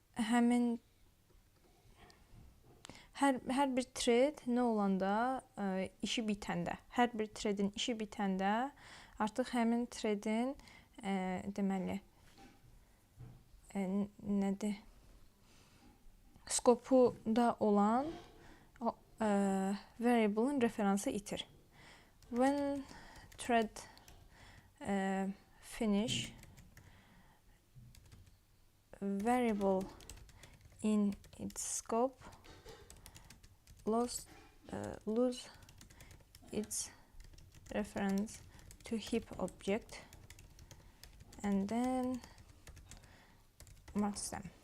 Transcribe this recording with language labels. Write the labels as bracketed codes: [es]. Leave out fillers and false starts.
[az] Həmin hər bir thread nə olanda işi bitəndə, hər bir threadin işi bitəndə artıq həmin threadin deməli nədir? Skopuda olan variable'ın referansı itir. [en] When thread finish, variable in its scope lose its reference to heap object and then marks them.